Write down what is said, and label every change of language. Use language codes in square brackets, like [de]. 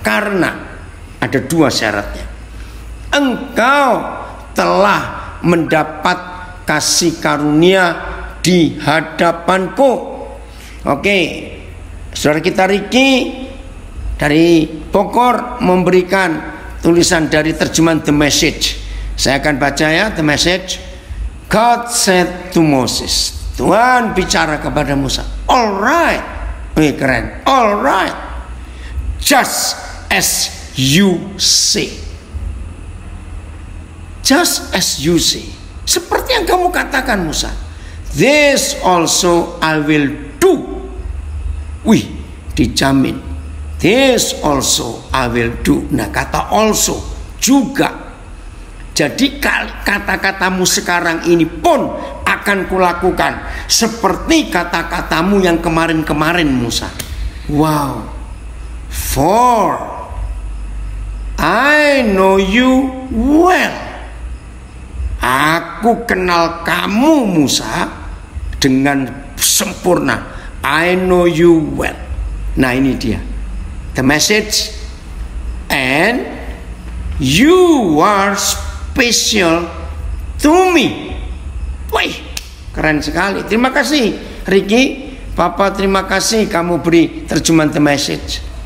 [id] Karena ada dua syaratnya. Engkau telah mendapat kasih karunia di hadapanku. Oke, saudara kita Riki dari Bogor memberikan tulisan dari terjemahan The Message. Saya akan baca ya, The Message. [en] God said to Moses, [id] Tuhan bicara kepada Musa, [en] alright, [id] keren, [en] alright, just as you say, just as you say, [id] seperti yang kamu katakan Musa, [en] this also I will do. [id] Wih, dijamin, [en] this also I will do. [id] Nah, kata also juga. Jadi kata-katamu sekarang ini pun akan kulakukan seperti kata-katamu yang kemarin-kemarin Musa. Wow. [en] For I know you well. [id] Aku kenal kamu Musa dengan sempurna. [en] I know you well. [id] Nah, ini dia [en] The Message. And you are special to me. [id] Wih, keren sekali. Terima kasih Riki, Papa, terima kasih kamu beri terjemahan The Message.